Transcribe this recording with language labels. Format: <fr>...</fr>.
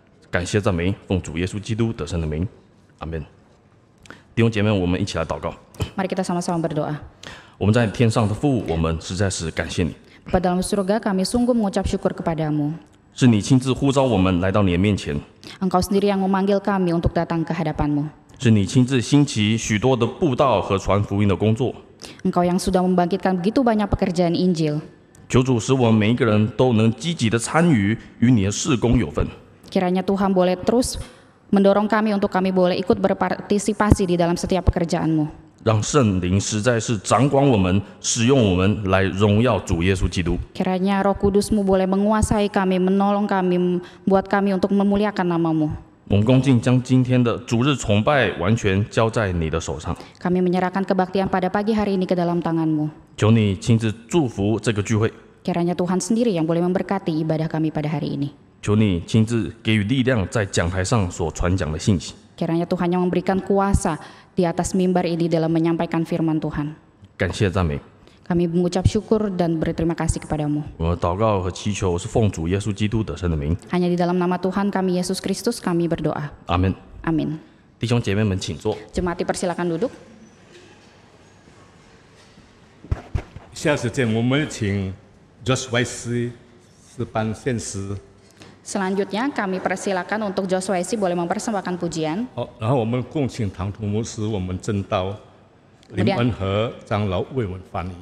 <zh>感谢赞美，奉主耶稣基督得胜的名，阿门。弟兄姐妹，我们一起来祷告。</zh> <id>Mari kita sama-sama berdoa.</id> <zh>我们在天上的父，我们实在是感谢你。</zh> <id>Bapa dalam surga, kami sungguh mengucap syukur kepadamu.</id> <zh>是你亲自呼召我们来到你的面前，</zh> <id>Engkau sendiri yang memanggil kami untuk datang ke hadapanmu.</id> <zh>是你亲自兴起许多的布道和传福音的工作。</zh> <id>Engkau yang sudah membangkitkan begitu banyak pekerjaan Injil.</id> <zh>求主使我们每一个人都能积极的参与，与你的事工有份。</zh> <id>Kiranya Tuhan boleh terus mendorong kami untuk kami boleh ikut berpartisipasi di dalam setiap pekerjaan-Mu.</id> <zh>让圣灵实在是掌管我们，使用我们来荣耀主耶稣基督。</zh> <id>Kiranya Roh Kudus-Mu boleh menguasai kami, menolong kami, buat kami untuk memuliakan nama-Mu.</id> <zh>我们恭敬将今天的主日崇拜完全交在你的手上。</zh> <id>Kami menyerahkan kebaktian pada pagi hari ini ke dalam tangan-Mu.</id> <zh>求你亲自祝福这个聚会，</zh> <id>Kiranya Tuhan sendiri yang boleh memberkati ibadah kami pada hari ini.</id> <zh>求你亲自给予力量，在讲台上所传讲的信息。</zh> <id>Kiranya Tuhan yang memberikan kuasa di atas mimbar ini dalam menyampaikan firman Tuhan.</id> <zh>感谢赞美，</zh> <id>Kami mengucap syukur dan berterima kasih kepadamu.</id> <zh>我的祷告和祈求是奉主耶稣基督得胜的名，</zh> <id>Hanya di dalam nama Tuhan kami Yesus Kristus kami berdoa.</id> <zh>阿门。</zh> <id>Amin.</id> <zh>弟兄姐妹们，请坐。</zh> <id>Jemaat dipersilakan duduk.</id> <zh>下时间我们请 Joshua 诗班献诗。</zh> <id>Selanjutnya kami persilakan untuk Joshua Isi boleh mempersembahkan pujian.</id> <zh>好，然后我们共请唐图牧师，我们正道林恩和长老为我们翻译。</zh>